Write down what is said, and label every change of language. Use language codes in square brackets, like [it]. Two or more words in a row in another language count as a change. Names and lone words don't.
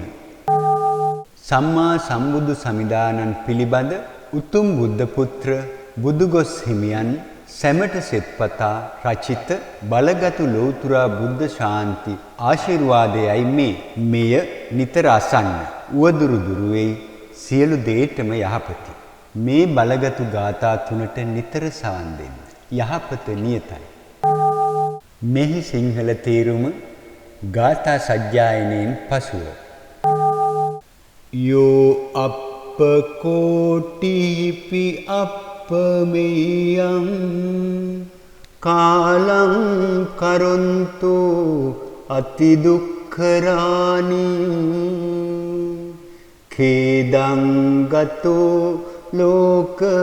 [si] සම්මා සම්බුදු සමිදානන් පිළිබඳ උතුම් බුද්ධ පුත්‍ර බුදුගොස් හිමියන් සැමට සෙත්පතා රචිත බලගතු ලෝතුරා බුද්ධ ශාන්ති ආශිර්වාදයයි මෙය නිතර අසන්න. උවදුරු දුරු වෙයි සියලු දේටම යහපති. මේ බලගතු ගාථා තුනට නිතර සවන් දෙන්න. යහපත නියතයි. මෙහි සිංහල තේරුම ගාථා සජ්ජායනයෙන් පසුව. [pi] යෝ අප්පකෝටිපි අප්පමෙයං කාලං කරොන්තු අතිදුක්ඛරානි khedang gato ලෝක